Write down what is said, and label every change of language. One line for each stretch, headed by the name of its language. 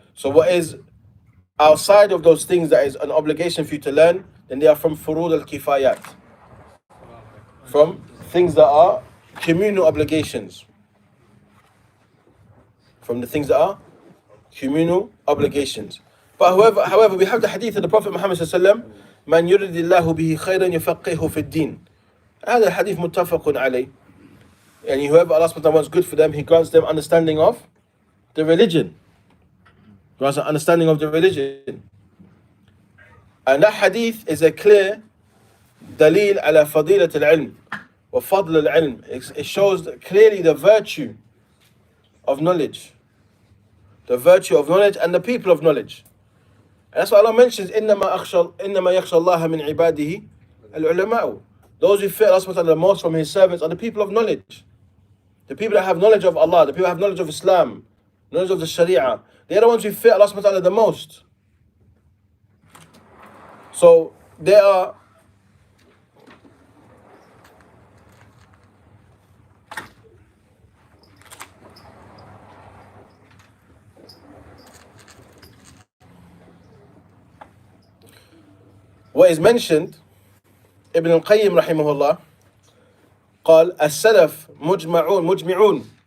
English: So what is outside of those things that is an obligation for you to learn, then they are from furud al-kifayat, from things that are communal obligations. From the things that are communal obligations. But however, we have the hadith of the Prophet Muhammad ﷺ
Arabic: من يرد الله به خيرا يفقهه في الدين. هذا الحديث متفق عليه.
English: And whoever Allah subhanahu wa ta'ala wants good for them, He grants them understanding of the religion. Grants an understanding of the religion. And that hadith is a clear dalil ala fadilat al-ilm wa fadl al-ilm. It shows clearly the virtue of knowledge. The virtue of knowledge and the people of knowledge. And that's why Allah mentions إِنَّمَا يَخْشَى اللَّهَ مِنْ عِبَادِهِ الْعُلَمَاءُ. Those who fear Allah subhanahu wa ta'ala the most from His servants are the people of knowledge. The people that have knowledge of Allah, the people that have knowledge of Islam, knowledge of the Sharia. They are the ones who fear Allah subhanahu wa ta'ala the most. So they are what is mentioned, Ibn al-Qayyim rahimahullah قال السلف مجمعون.